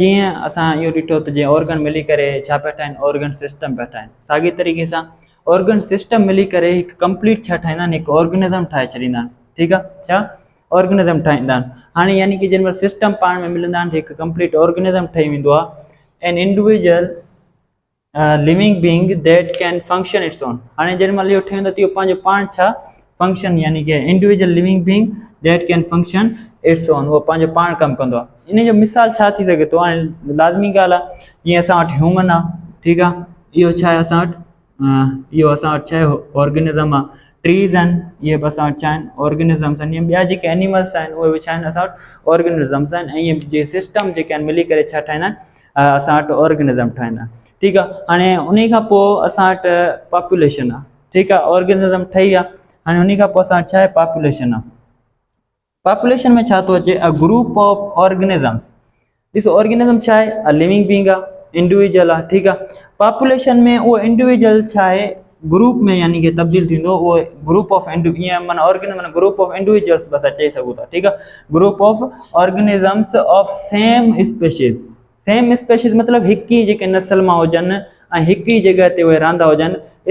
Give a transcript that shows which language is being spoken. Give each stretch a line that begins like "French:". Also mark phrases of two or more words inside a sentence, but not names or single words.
Sindhi: जीअं असां इहो ॾिठो त जीअं ऑर्गन मिली करे छा पिया ठाहिनि,
English: organ system
Sindhi: पिया ठाहिनि। साॻी तरीक़े सां
English: organ system
Sindhi: मिली करे हिकु कंप्लीट छा ठाहींदा आहिनि, हिकु ऑर्गेनिज़म ठाहे छॾींदा आहिनि। ठीकु आहे, छा ऑर्गेनिज़म ठाहींदा आहिनि। हाणे यानी कि जंहिं महिल सिस्टम पाण में मिलंदा आहिनि त हिकु कंप्लीट ऑर्गेनिज़म ठही वेंदो आहे।
English: An individual living being that can function its own.
Sindhi: हाणे जंहिं महिल इहो ठही वेंदो त इहो पंहिंजो पाण छा फंक्शन यानी कि
English: individual living being that can function its own,
Sindhi: उहो पंहिंजो पाण कमु कंदो आहे। इन जो मिसाल छा थी सघे थो? हाणे लाज़मी ॻाल्हि आहे, जीअं असां वटि ह्यूमन आहे, ठीकु आहे, इहो छा आहे असां वटि इहो असां वटि छा आहे ऑर्गेनिज़म आहे। ट्रीज़ आहिनि, इहे बि असां वटि छा आहिनि ऑर्गेनिज़म्स आहिनि। ॿिया जेके एनिमल्स आहिनि उहे बि छा आहिनि असां वटि ऑर्गेनिज़म्स आहिनि। ऐं इहे जे सिस्टम जेके आहिनि मिली करे छा ठाहींदा आहिनि, असां वटि ऑर्गेनिज़म ठाहींदा आहिनि। ठीकु आहे। हाणे उन खां पोइ असां वटि पॉपुलेशन आहे। ठीकु आहे, ऑर्गेनिज़म ठही आहे। हाणे उन खां पोइ असां वटि छा आहे पॉपुलेशन आहे। पॉपुलेशन में छा थो अचे?
English: a group of organisms.
Sindhi: ॾिसो ऑर्गेनिज़म छा आहे?
English: a living being
Sindhi: आहे, इंडिविजुअल आहे। ठीकु आहे। पॉपुलेशन में उहो इंडिविजुअल छा आहे ग्रुप में यानी कि तब्दील थींदो, उहो
English: group of
Sindhi: ईअं माना ऑर्गेनिज़म माना
English: group of individuals
Sindhi: बसि चई सघूं था। ठीकु आहे।
English: group of organisms of same species. same species
Sindhi: मतिलबु हिकु ई जेके नस्ल मां हुजनि ऐं हिकु ई जॻह ते उहे रहंदा हुजनि।